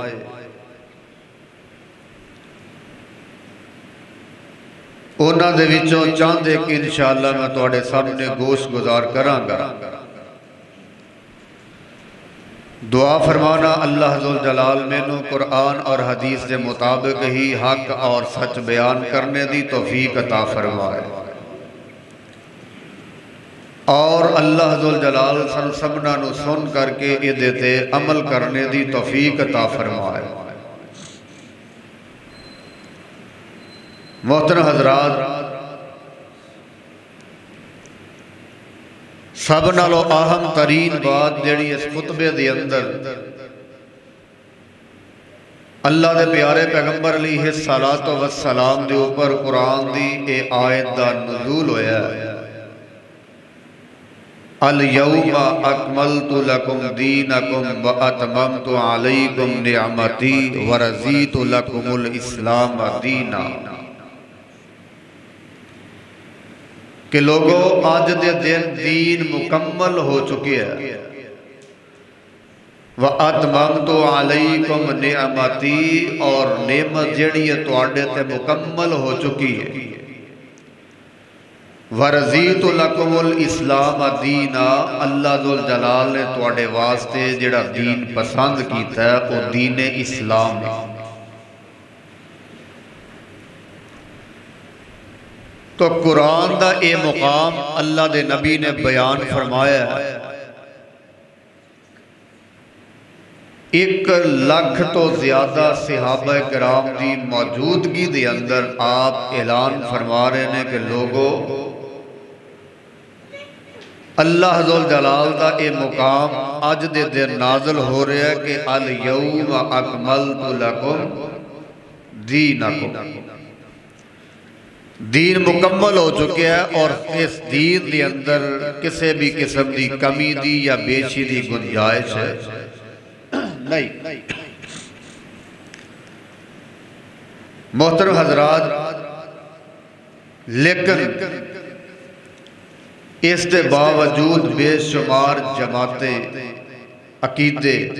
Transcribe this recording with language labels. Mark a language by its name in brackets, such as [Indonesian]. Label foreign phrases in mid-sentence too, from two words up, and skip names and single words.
[Punjabi] اونا دے وچوں چاند ایک انشاءاللہ میں تواڈے سامنے گوش گزار کراں گا۔ دعا فرمانا اللہ ذوالجلال مینوں قرآن اور حدیث کے مطابق ہی حق اور سچ بیان کرنے دی توفیق عطا فرمائے، اور اللہ ذوالجلال سبنا نو سن کر کے ادھے تے عمل کرنے دی توفیق عطا فرمائے۔ محترم حضرات، سب نالو اہم ترین بات جڑی اس خطبے دے اندر اللہ دے پیارے پیغمبر [Arabic] علیہ السلام [Punjabi] دے اوپر قرآن دی اے آیت دا نزول ہویا ہے۔ [Arabic] الَّيَوْمَ أَكْمَلْتُ لَكُمْ دِينَكُمْ وَأَتْمَمْتُ عَلَيْكُمْ نِعْمَتِي وَرَضِيتُ لَكُمُ الْإِسْلَامَ دِينًا، [Punjabi] کہ لوگوں آج دے دن دین مکمل ہو چکے ہیں۔ [Arabic] وَأَتْمَمْتُ عَلَيْكُمْ نِعْمَتِي، [Punjabi] اور نعمت جڑی ہے تواڈے تے مکمل ہو چکی ہے۔ [Arabic] وَرَضِيتُ لَكُمُ الْإِسْلَامَ دِينًا، [Punjabi] اللہ ذوالجلال نے تواڈے واسطے جڑا دین پسند کیتا ہے وہ دین اسلام ہے۔ تو قرآن دا اے مقام اللہ دے نبی نے بیان فرمایا ہے۔ 1,00,000 تو زیادہ صحابہ کرام دی موجودگی دے اندر آپ اعلان فرما رہے ہیں کہ لوگوں، اللہ ذوالجلال دا اے مقام آج دے دن نازل ہو رہا ہے کہ [Arabic] الَّيَوْمَ أَكْمَلْتُ لَكُمْ دِينَكُمْ، [Punjabi] دین مکمل ہو چکے ہیں، اور اس دین دے اندر کسی بھی قسم دی کمی دی یا بیشی دی گنجائش ہے نہیں۔ محترم حضرات، لیکن اس کے باوجود بے شمار جماعتیں، عقیدے،